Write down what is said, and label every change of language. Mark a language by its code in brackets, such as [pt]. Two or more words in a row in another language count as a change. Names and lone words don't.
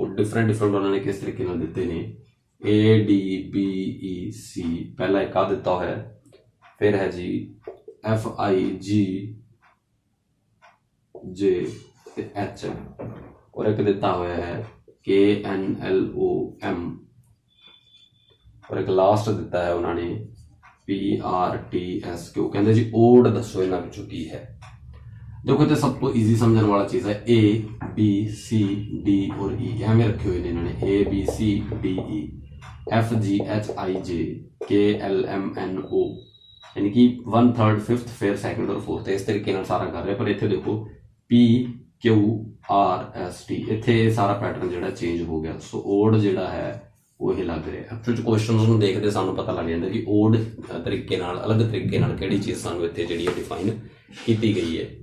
[pa] ਡਿਫਰੈਂਟ ਉਹਨਾਂ ਨੇ ਕਿਸ ਤਰੀਕੇ ਨਾਲ ਦਿੱਤੇ ਨੇ, A D B E C, ਪਹਿਲਾ ਇੱਕ ਆ ਦਿੱਤਾ ਹੋਇਆ, ਫਿਰ ਹੈ ਜੀ F I G J ਤੇ H, ਔਰ ਇੱਕ ਦਿੱਤਾ ਹੋਇਆ ਹੈ K N L O M, ਔਰ ਇੱਕ ਲਾਸਟ ਦਿੱਤਾ ਹੈ ਉਹਨਾਂ ਨੇ P R T S Q। ਕਹਿੰਦੇ ਜੀ ਓਡ ਦੱਸੋ ਇਹਨਾਂ ਵਿੱਚੋਂ ਕੀ ਹੈ। ਦੇਖੋ ਤੇ ਸਭ ਤੋਂ ਈਜ਼ੀ ਸਮਝਣ ਵਾਲਾ ਚੀਜ਼ ਹੈ A B C D ਔਰ E, ਐਵੇਂ ਰੱਖੇ ਹੋਏ ਨੇ ਇਹਨਾਂ ਨੇ A B C D E F G H I J K L M N O, [hi] यानी कि 1 3rd 5th फिर 2nd और 4th इस तरीके [pa] ਨਾਲ ਸਾਰਾ ਕਰ ਰਹੇ। ਪਰ ਇੱਥੇ ਦੇਖੋ P Q R S T, ਇੱਥੇ ਸਾਰਾ ਪੈਟਰਨ ਜਿਹੜਾ ਚੇਂਜ ਹੋ ਗਿਆ। ਸੋ ਓਡ ਜਿਹੜਾ ਹੈ ਉਹ ਇਹ ਲੱਗ ਰਿਹਾ। ਐਕਚੁਅਲ ਚ ਕੁਐਸਚਨਸ ਨੂੰ ਦੇਖਦੇ ਸਾਨੂੰ ਪਤਾ ਲੱਗ ਜਾਂਦਾ ਕਿ ਓਡ ਤਰੀਕੇ ਨਾਲ, ਅਲੱਗ ਤਰੀਕੇ ਨਾਲ ਕਿਹੜੀ ਚੀਜ਼ ਸਾਨੂੰ ਇੱਥੇ ਜਿਹੜੀ ਹੈ ਡਿਫਾਈਨ ਕੀਤੀ ਗਈ ਹੈ।